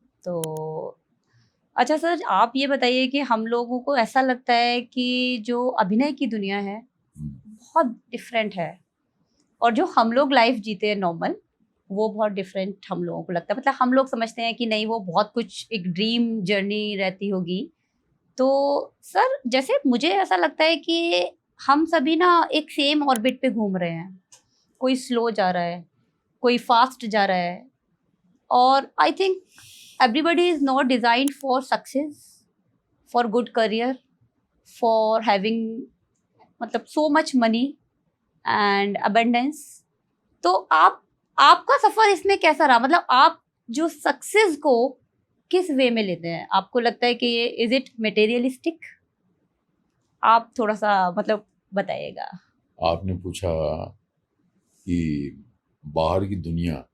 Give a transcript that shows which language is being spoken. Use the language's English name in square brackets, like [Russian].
[Hindi] तो अच्छा सर, आप ये बताइए कि हम लोगों को ऐसा लगता है कि जो अभिनय की दुनिया है बहुत डिफरेंट है, और जो हम लोग लाइफ जीते हैं नॉर्मल, वो बहुत डिफरेंट हम लोगों को लगता है। मतलब हम लोग समझते हैं कि नहीं, वो बहुत कुछ एक ड्रीम जर्नी रहती होगी। तो सर जैसे मुझे ऐसा लगता है कि हम सभी ना एक सेम ऑर्बिट पे घूम रहे हैं। कोई स्लो जा रहा है, कोई फास्ट जा रहा है, और [English] I think everybody is not designed for success, for good career, for having मतलब so much money and abundance। [Hindi] तो आपका सफर इसमें कैसा रहा? मतलब आप जो सक्सेस को किस वे में लेते हैं? आपको लगता है कि ये इज इट मटेरियलिस्टिक? आप थोड़ा सा मतलब बताइएगा। आपने पूछा कि बाहर की दुनिया